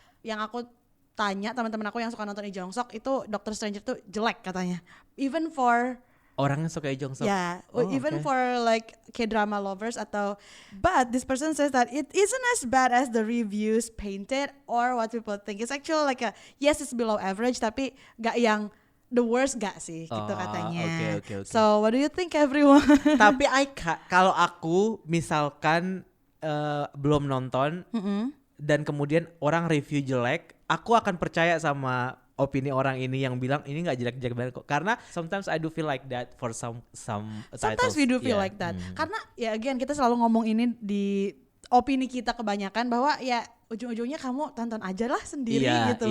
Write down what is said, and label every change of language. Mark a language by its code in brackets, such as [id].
[id] Yang aku tanya teman-teman aku yang suka nonton Lee Jong Suk itu Doctor Stranger tuh jelek katanya. [en] Even for [id] Orang yang suka Lee Jong Suk. [en] yeah, okay. even for like K-drama lovers [id] atau, [en] but this person says that it isn't as bad as the reviews painted or what people think. It's actually like yes, it's below average [id] tapi gak yang [en] the worst [id] gak sih gitu katanya. [en] Okay. So what do you think everyone? [id] Tapi kalau aku misalkan belum nonton dan kemudian orang review jelek, aku akan percaya sama opini orang ini yang bilang ini nggak jelek-jelek banget kok. Karena [en] sometimes I do feel like that for some titles. Sometimes we do feel like that. [id] Karena ya again kita selalu ngomong ini di opini kita kebanyakan bahwa ya ujung-ujungnya kamu tonton aja lah sendiri gitu.